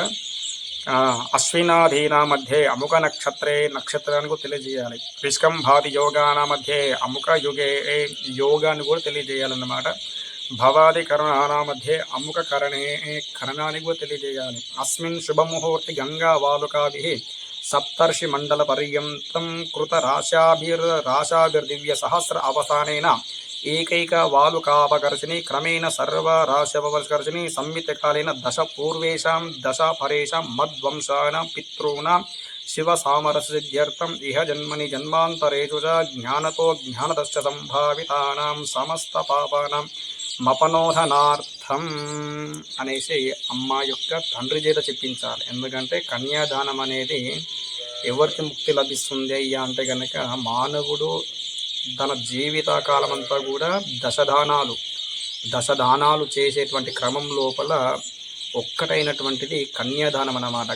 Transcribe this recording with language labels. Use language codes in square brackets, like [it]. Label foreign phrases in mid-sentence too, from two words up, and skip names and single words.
[sa] అశ్వినాధీనా మధ్యే అముక [te] నక్షత్రానికి తెలియజేయాలి. [sa] విష్కంభాది యోగాన మధ్యే అముక యుగే [te] యోగాన్ని కూడా తెలియజేయాలన్నమాట. [sa] భవాది కరణాన మధ్యే అముక [te] కరణాన్ని కూడా తెలియజేయాలి. [sa] అస్మిన్ శుభముహూర్తి గంగా వాలుకాభి सप्तर्षिमण्डलपर्यन्तं कृतराशाभिर्दिव्यसहस्र अवसानेन एकैक वालुकापकर्षिणी क्रमेण सर्वराशवकर्षिणी संमितकालेन दश पूर्वेषां दश परेषां मद्वंशानां पितॄणां शिवसामरस्यसिद्ध्यर्थम् इह जन्मनि जन्मान्तरेषु च ज्ञानतो ज्ञानतश्च सम्भावितानां समस्तपापानां మపనోధనార్థం [te] అనేసి అమ్మ యొక్క తండ్రి చేత చెప్పించాలి. ఎందుకంటే కన్యాదానం అనేది ఎవరికి ముక్తి లభిస్తుంది అయ్యా అంటే కనుక మానవుడు తన జీవిత కాలం అంతా కూడా దశదానాలు చేసేటువంటి క్రమం లోపల ఒక్కటైనటువంటిది కన్యాదానం అన్నమాట.